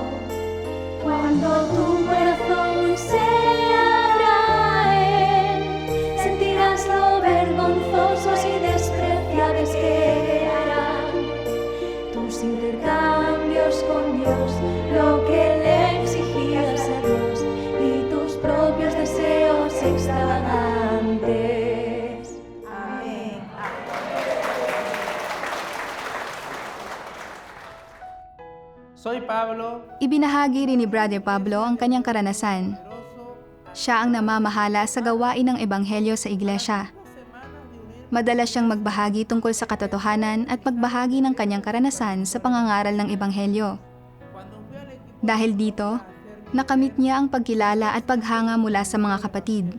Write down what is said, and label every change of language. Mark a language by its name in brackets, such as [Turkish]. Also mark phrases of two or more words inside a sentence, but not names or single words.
[Spanish] Cuando tu corazón se abra a Él, sentirás lo vergonzosos y despreciables que harán tus intercambios con Dios, lo que le exigías a Dios y tus propios deseos extravagantes. Amén. Soy Pablo, [Filipino] Ibinahagi rin ni Brother Pablo ang kanyang karanasan. Siya ang namamahala sa gawain ng ebanghelyo sa iglesia. Madalas siyang magbahagi tungkol sa katotohanan at magbahagi ng kanyang karanasan sa pangangaral ng ebanghelyo. Dahil dito, nakamit niya ang pagkilala at paghanga mula sa mga kapatid.